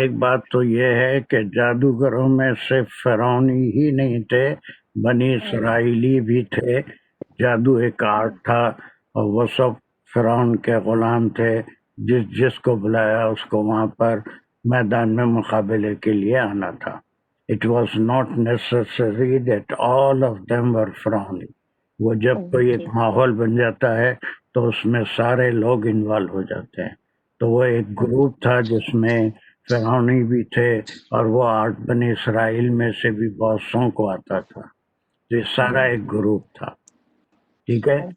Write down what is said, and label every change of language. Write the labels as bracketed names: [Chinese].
[Urdu] ایک بات تو یہ ہے کہ جادوگروں میں صرف فرعونی ہی نہیں تھے، بنی اسرائیلی بھی تھے. جادو ایک آرٹ تھا اور وہ سب فرعون کے غلام تھے. جس کو بلایا اس کو وہاں پر میدان میں مقابلے کے لیے آنا تھا. [English] It was not necessary that all of them were فرعونی. [Urdu] وہ جب کوئی ایک ماحول بن جاتا ہے تو اس میں سارے لوگ انوالو ہو جاتے ہیں. تو وہ ایک گروپ تھا جس میں فرعونی بھی تھے اور وہ 8 بنی اسرائیل میں سے بھی بہت سو کو آتا تھا. تو یہ سارا ایک گروپ تھا. ٹھیک ہے.